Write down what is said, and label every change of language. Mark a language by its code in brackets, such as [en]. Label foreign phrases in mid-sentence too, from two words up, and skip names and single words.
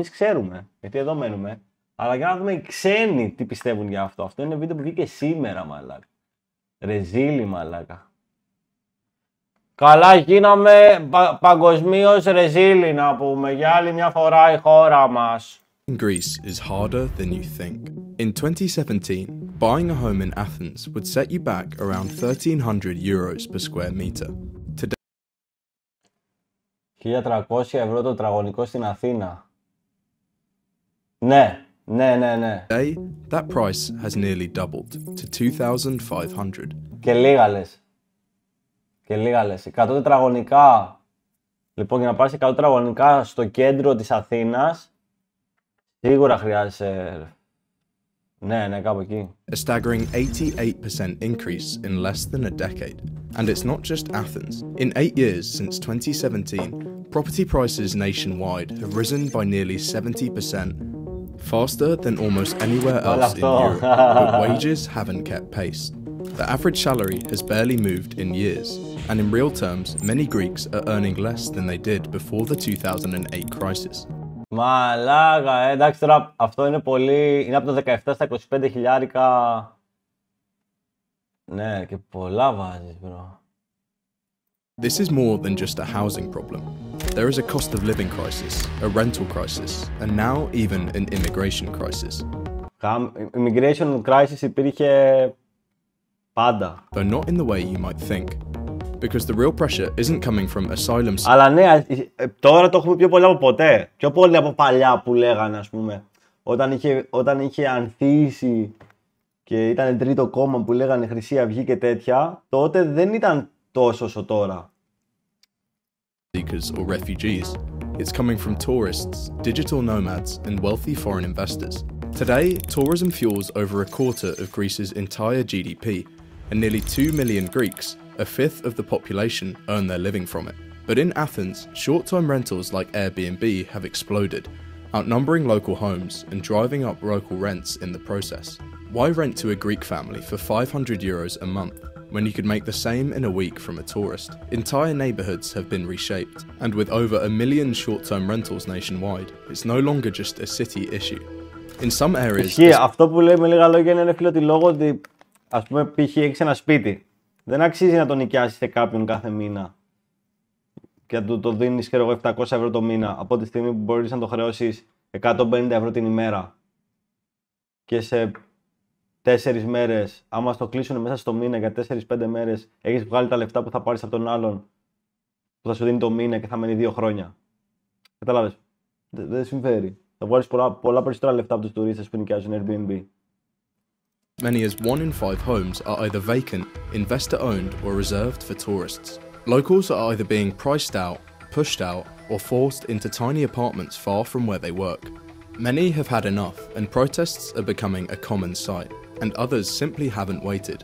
[el] Εμείς ξέρουμε, γιατί εδώ μένουμε. Αλλά για να δούμε οι ξένοι τι πιστεύουν για αυτό. Αυτό είναι βίντεο που βγήκε σήμερα, μαλάκα. Ρεζίλι, μαλάκα. Καλά γίναμε παγκοσμίως ρεζίλι, να πούμε, για άλλη μια φορά η χώρα μας. [en] Greece is harder than you think. In 2017, buying a home in Athens would set you back around 1,300 euros per square meter. Today, [el] 1.300 ευρώ το τετραγωνικό στην Αθήνα. Ναι. [en] Today, that price has nearly doubled to 2,500. [el] Και λίγα λες. 100 τετραγωνικά. Λοιπόν, για να πάρεις 100 τετραγωνικά στο κέντρο της Αθήνας, σίγουρα χρειάζεσαι. Ναι, κάπου εκεί. [en] A staggering 88% increase in less than a decade. And it's not just Athens. In 8 years since 2017, property prices nationwide have risen by nearly 70%. Faster than almost anywhere else in Europe, but wages haven't kept pace. The average salary has barely moved in years, and in real terms, many Greeks are earning less than they did before the 2008 crisis. [el] Μαλάκα, εντάξει τώρα αυτό είναι πολύ, είναι από το 17 στα 25 χιλιάρικα. Ναι, και πολλά βάζεις, bro. [en] This is more than just a housing problem. There is a cost of living crisis, a rental crisis, and now even an immigration crisis. Immigration crisis [el] υπήρχε πάντα. [en] Though not in the way you might think. Because the real pressure isn't coming from asylum. [el] Αλλά ναι, τώρα το έχουμε πιο πολύ από ποτέ. Πιο πολύ από παλιά που λέγανε, ας πούμε. Όταν είχε ανθίσει και ήταν τρίτο κόμμα που λέγανε Χρυσή Αυγή και τέτοια, τότε δεν ήταν τόσο όσο τώρα. [en] Seekers or refugees. It's coming from tourists, digital nomads, and wealthy foreign investors. Today, tourism fuels over a quarter of Greece's entire GDP, and nearly 2 million Greeks, a fifth of the population, earn their living from it. But in Athens, short-term rentals like Airbnb have exploded, outnumbering local homes and driving up local rents in the process. Why rent to a Greek family for 500 euros a month when you could make the same in a week from a tourist? Entire neighbourhoods have been reshaped, and with over 1 million short-term rentals nationwide, it's no longer just a city issue. In some areas... [el] Αυτό που λέει με λίγα λόγια είναι φίλο ότι λόγω ότι, ας πούμε, π.χ. έχεις ένα σπίτι. Δεν αξίζει να το νοικιάσεις σε κάποιον κάθε μήνα και να το δίνεις 700 ευρώ το μήνα από τη στιγμή που μπορείς να το χρεώσεις 150 ευρώ την ημέρα και σε 4 μέρες, άμα στο κλείσουν μέσα στο μήνα για 4-5 μέρες, έχεις βγάλει τα λεφτά που θα πάρεις από τον άλλον που θα σου δίνει το μήνα και θα μένει 2 χρόνια. Κατάλαβες. Δεν συμφέρει. Θα βγάλεις πολλά περισσότερα λεφτά από τους τουρίστες που νοικιάζουν Airbnb. [en] Many as 1 in 5 homes are either vacant, investor-owned or reserved for tourists. Locals are either being priced out, pushed out, or forced into tiny apartments far from where they work. Many have had enough, and protests are becoming a common sight, and others simply haven't waited.